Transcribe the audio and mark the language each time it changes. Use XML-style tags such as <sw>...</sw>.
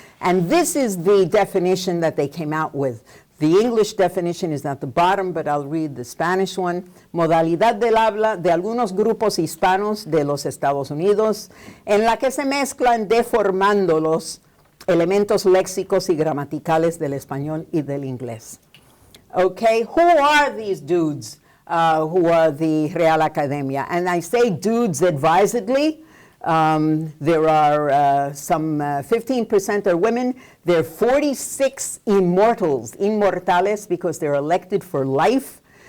<en>And this is the definition that they came out with. The English definition is at the bottom, but I'll read the Spanish one.</en> <es>Modalidad del habla de algunos grupos hispanos de los Estados Unidos, en la que se mezclan deformando los elementos léxicos y gramaticales del español y del inglés.</es> <en>Okay, who are these dudes who are the Real Academia? And I say dudes advisedly. There are some 15% are women. There are 46 immortals, because they're elected for life.</en>